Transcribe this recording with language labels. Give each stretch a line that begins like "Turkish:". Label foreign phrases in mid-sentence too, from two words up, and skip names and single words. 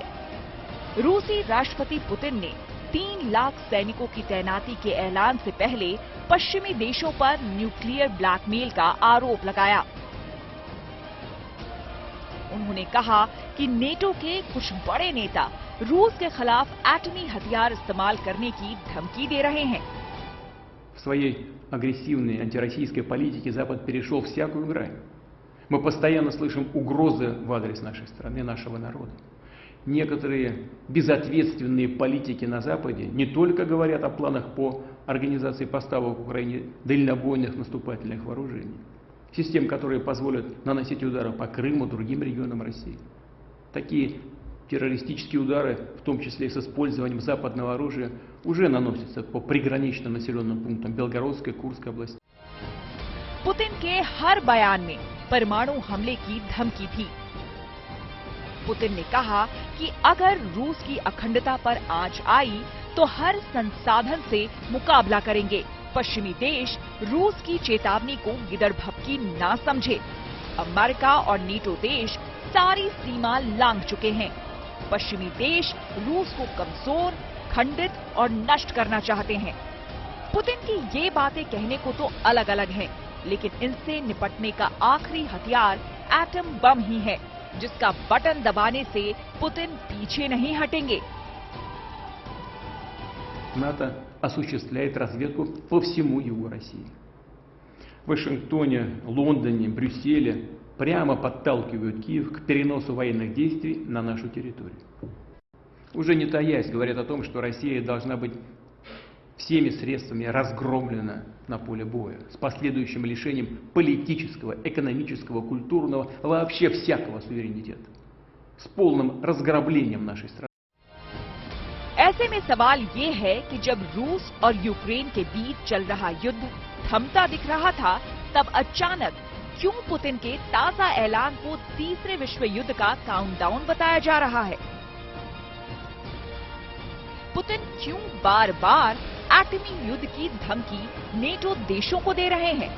Hindi: रूसी राष्ट्रपति पुतिन ने 3 लाख सैनिकों की तैनाती के ऐलान से पहले पश्चिमी देशों पर
English: nuclear blackmail
Hindi: का आरोप लगाया। उन्होंने कहा कि नेटो के कुछ बड़े नेता रूस के खिलाफ एटमी हथियार इस्तेमाल करने की धमकी दे रहे हैं।
Russian: В своей агрессивной антироссийской политике Запад перешел всякую грань. Мы постоянно слышим угрозы в адрес нашей страны, нашего народа. Некоторые безответственные политики на Западе не только говорят о планах по организации поставок в Украине дальнобойных наступательных вооружений, систем, которые позволят наносить удары по Крыму и другим регионам России. Такие террористические удары, в том числе и с использованием западного оружия, уже наносятся по приграничным населенным пунктам Белгородской, Курской области.
Hindi: पुतिन के हर बयान में परमाणु हमले की धमकी थी। पुतिन ने कहा कि अगर रूस की अखंडता पर आंच आई तो हर संसाधन से मुकाबला करेंगे। पश्चिमी देश रूस की चेतावनी को गिदड़ भपकी ना समझे। अमेरिका और नेटो देश सारी सीमा लांघ चुके हैं। पश्चिमी देश रूस को कमजोर, खंडित और नष्ट करना चाहते हैं। पुतिन की ये बातें कहने को तो अलग अलग हैं, लेकिन इनसे निपटने का आखिरी हथियार एटम बम ही है, जिसका बटन दबाने से पुतिन पीछे नहीं हटेंगे।
Russian: НАТО осуществляет разведку по всему югу России. В Вашингтоне, Лондоне, Брюсселе прямо подталкивают Киев к переносу военных действий на нашу территорию. Уже не таясь, говорят о том, что Россия должна быть всеми средствами разгромлена на поле боя, с последующим лишением политического, экономического, культурного, вообще всякого суверенитета, с полным разграблением нашей страны.
Hindi: ऐसे में सवाल ये है कि जब रूस और यूक्रेन के बीच चल रहा युद्ध थमता दिख रहा था, तब अचानक क्यों पुतिन के ताजा ऐलान को तीसरे विश्व युद्ध का काउंटडाउन बताया जा रहा है? पुतिन क्यों बार बार एटमी युद्ध की धमकी नेटो देशों को दे रहे हैं?